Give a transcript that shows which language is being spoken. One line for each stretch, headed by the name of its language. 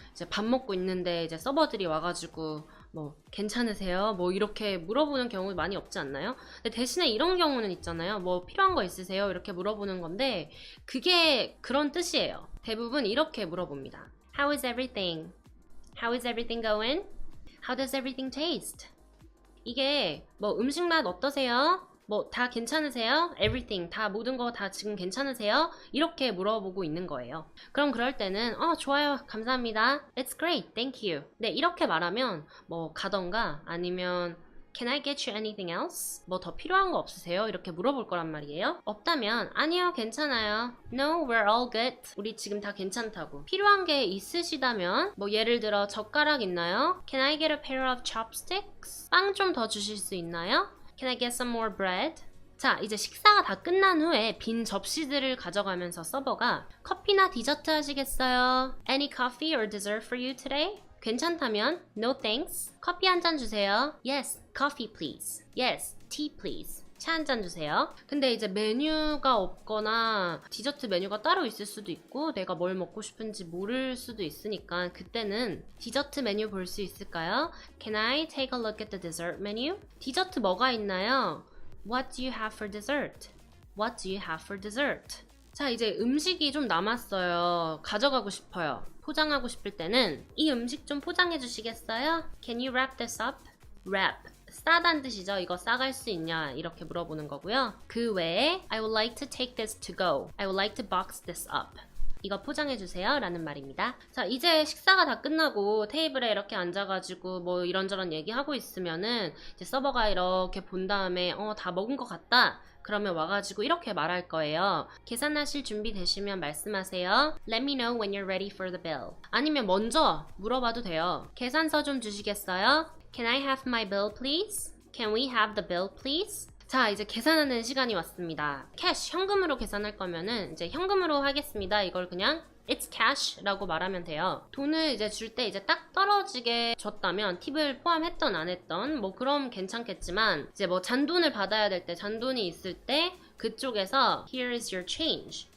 Korean: 이제 밥 먹고 있는데 이제 서버들이 와가지고 뭐 괜찮으세요? 뭐 이렇게 물어보는 경우 많이 없지 않나요? 근데 대신에 이런 경우는 있잖아요. 뭐 필요한 거 있으세요? 이렇게 물어보는 건데 그게 그런 뜻이에요. 대부분 이렇게 물어봅니다.
English: How is everything? How is everything going? How does everything taste?
Korean: 이게 뭐 음식 맛 어떠세요? 뭐 다 괜찮으세요? Everything 다 모든 거 다 지금 괜찮으세요? 이렇게 물어보고 있는 거예요. 그럼 그럴 때는 좋아요 감사합니다.
English: It's great, thank you.
Korean: 네, 이렇게 말하면 뭐 가던가 아니면
English: Can I get you anything else?
Korean: 뭐 더 필요한 거 없으세요? 이렇게 물어볼 거란 말이에요. 없다면 아니요, 괜찮아요.
English: No, we're all good.
Korean: 우리 지금 다 괜찮다고. 필요한 게 있으시다면 뭐 예를 들어 젓가락 있나요?
English: Can I get a pair of chopsticks?
Korean: 빵 좀 더 주실 수 있나요?
English: Can I get some more bread?
Korean: 자, 이제 식사가 다 끝난 후에 빈 접시들을 가져가면서 서버가 커피나 디저트 하시겠어요?
English: Any coffee or dessert for you today?
Korean: 괜찮다면
English: No thanks.
Korean: 커피 한 잔 주세요.
English: Yes, coffee please. Yes, tea please.
Korean: 차 한 잔 주세요. 근데 이제 메뉴가 없거나 디저트 메뉴가 따로 있을 수도 있고 내가 뭘 먹고 싶은지 모를 수도 있으니까 그때는 디저트 메뉴 볼 수 있을까요?
English: Can I take a look at the dessert menu?
Korean: 디저트 뭐가 있나요?
English: What do you have for dessert? What do you have for dessert?
Korean: 자, 이제 음식이 좀 남았어요. 가져가고 싶어요. 포장하고 싶을 때는 이 음식 좀 포장해 주시겠어요?
English: Can you wrap this up? Wrap.
Korean: 싸다는 뜻이죠. 이거 싸갈 수 있냐 이렇게 물어보는 거고요. 그 외에
English: I would like to take this to go. I would like to box this up.
Korean: 이거 포장해주세요 라는 말입니다. 자, 이제 식사가 다 끝나고 테이블에 이렇게 앉아가지고 뭐 이런저런 얘기하고 있으면은 이제 서버가 이렇게 본 다음에 다 먹은 것 같다. 그러면 와가지고 이렇게 말할 거예요. 계산하실 준비 되시면 말씀하세요.
English: Let me know when you're ready for the bill.
Korean: 아니면 먼저 물어봐도 돼요. 계산서 좀 주시겠어요?
English: Can I have my bill please? Can we have the bill please?
Korean: 자, 이제 계산하는 시간이 왔습니다. 캐시, 현금으로 계산할 거면은 이제 현금으로 하겠습니다. 이걸 그냥
English: It's cash
Korean: 라고 말하면 돼요. 돈을 이제 줄 때 이제 딱 떨어지게 줬다면 팁을 포함했던 안 했던 뭐 그럼 괜찮겠지만 이제 뭐 잔돈을 받아야 될 때 잔돈이 있을 때 그쪽에서
English: Here is your change.